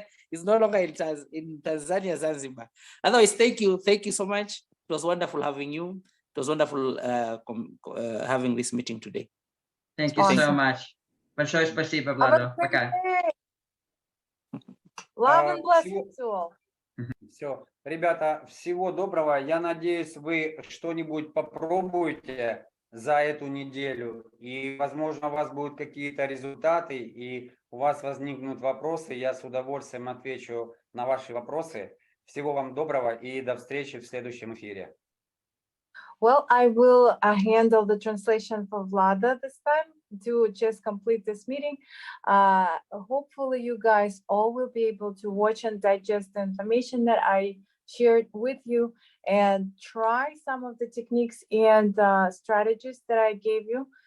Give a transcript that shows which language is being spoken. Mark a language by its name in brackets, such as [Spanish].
[English] He's no longer in Tanzania, Zanzibar. Otherwise, thank you so much. It was wonderful having you. It was wonderful having this meeting today. Thank you so much. [Russian] Большое спасибо, Владо. Пока. [English] Love and blessings to all. [Russian] Все. Ребята, всего доброго. Я надеюсь, вы что-нибудь попробуете за эту неделю. И, возможно, у вас будут какие-то результаты, и у вас возникнут вопросы. Я с удовольствием отвечу на ваши вопросы. Всего вам доброго и до встречи в следующем эфире. [English] Well, I will handle the translation for Vlada this time to just complete this meeting. Hopefully you guys all will be able to watch and digest the information that I shared with you and try some of the techniques and strategies that I gave you.